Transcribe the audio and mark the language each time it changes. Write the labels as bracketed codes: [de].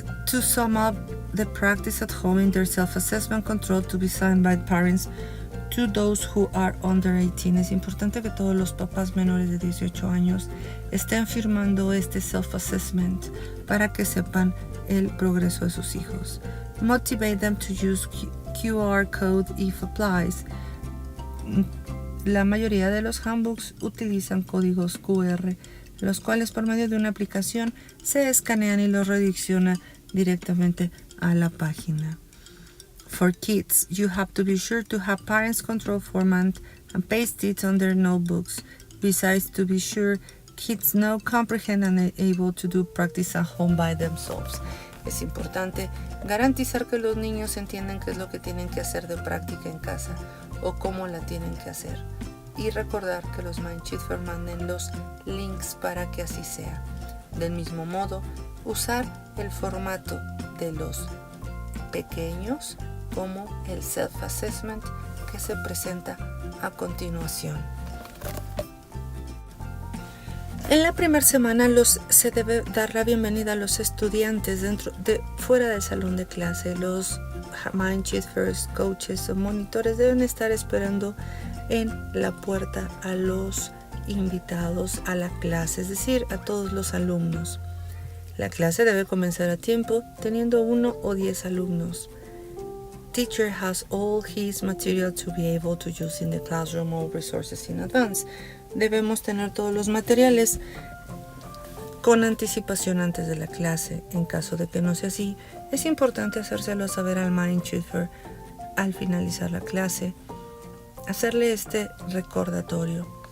[en] To sum up the practice at home in their self-assessment control to be signed by parents to those who are under 18. [es] Es importante que todos los papás menores de 18 años estén firmando este self-assessment para que sepan el progreso de sus hijos. [en] Motivate them to use QR code if applies. [es] La mayoría de los handbooks utilizan códigos QR, los cuales por medio de una aplicación se escanean y los redireccionan directamente a la página. [en] For kids, you have to be sure to have parents control format and paste it on their notebooks. Besides, to be sure kids know, comprehend and are able to do practice at home by themselves. [es] Es importante garantizar que los niños entiendan qué es lo que tienen que hacer de práctica en casa o cómo la tienen que hacer. Y recordar que los Mindshifter manden los links para que así sea. Del mismo modo, usar el formato de los pequeños como el self-assessment que se presenta a continuación. En la primera semana se debe dar la bienvenida a los estudiantes fuera del salón de clase. Los Mindshifters, coaches o monitores deben estar esperando en la puerta a los invitados a la clase, es decir, a todos los alumnos. La clase debe comenzar a tiempo, teniendo 1 o 10 alumnos. [en] Teacher has all his material to be able to use in the classroom or resources in advance. [es] Debemos tener todos los materiales con anticipación antes de la clase. En caso de que no sea así, es importante hacérselo saber al Mindshifter al finalizar la clase, hacerle este recordatorio.